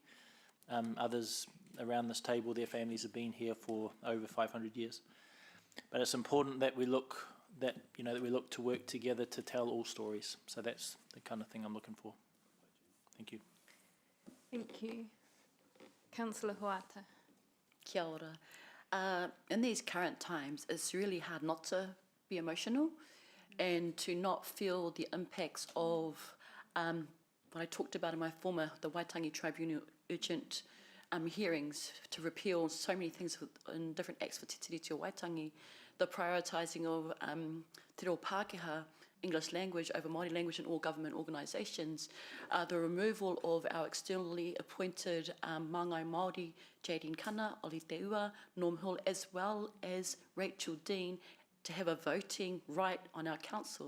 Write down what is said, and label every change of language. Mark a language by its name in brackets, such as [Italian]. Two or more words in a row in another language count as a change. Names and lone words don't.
[English] Others around this table, their families have been here for over 500 years. But it's important that we look to work together to tell all stories. So that's the kind of thing I'm looking for. Thank you. Thank you. Councillor Huata. [Māori] Kia ora. [English] In these current times, it's really hard not to be emotional and to not feel the impacts of what I talked about in my the Waitangi Tribunal urgent hearings to repeal so many things in different acts for Te Tiriti o Waitangi, the prioritising of [Māori] Te Reo Pākehā, [English] English language over Māori language in all government organisations, the removal of our externally appointed [Māori] Māngai Māori, [English] Jadine Kana, Oli Te Ua, Norm Hill, as well as Rachel Dean, to have a voting right on our council.